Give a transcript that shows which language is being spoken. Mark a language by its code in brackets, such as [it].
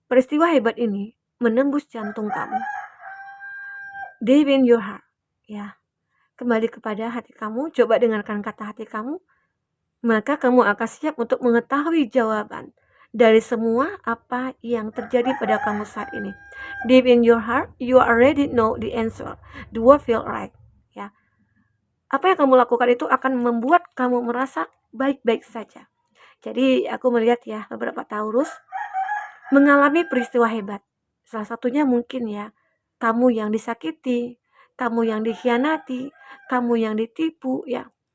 [id] Peristiwa hebat ini menembus jantung kamu. [en] Deep in your heart. [id] Ya, kembali kepada hati kamu. Coba dengarkan kata hati kamu. Maka kamu akan siap untuk mengetahui jawaban dari semua apa yang terjadi pada kamu saat ini. [en] Deep in your heart, you already know the answer. The what feel right. [id] Ya, apa yang kamu lakukan itu akan membuat kamu merasa baik-baik saja. Jadi aku melihat ya beberapa Taurus mengalami peristiwa hebat. Salah satunya mungkin ya, kamu yang disakiti, kamu yang dikhianati, kamu yang ditipu ya.